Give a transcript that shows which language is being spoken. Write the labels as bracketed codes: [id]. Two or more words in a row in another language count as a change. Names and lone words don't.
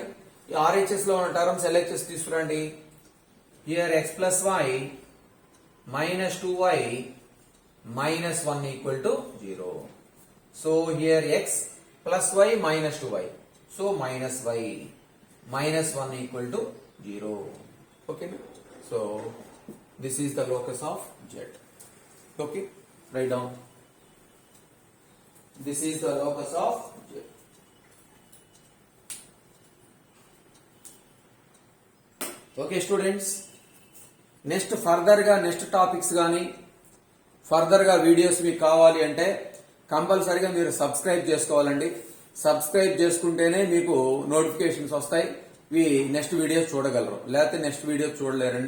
[te] ఈ RHS లో ఉన్న టర్మ్స్ LHS తీసుకురండి. [en] హియర్ x plus y minus 2y minus 1 equal to 0. So here x plus y minus 2y. So minus y minus 1 equal to 0. Okay. So this is the locus of Z. Okay. Write down. This is the locus of Z. Okay students. [te] నెక్స్ట్ ఫర్దర్గా [en] next topics [te] కానీ ఫర్దర్గా వీడియోస్ మీకు కావాలి అంటే కంపల్సరీగా మీరు సబ్స్క్రైబ్ చేసుకోవాలండి. సబ్స్క్రైబ్ చేసుకుంటేనే మీకు నోటిఫికేషన్స్ వస్తాయి, [en] next videos [te] చూడగలరు, లేకపోతే [en] next videos [te] చూడలేరండి.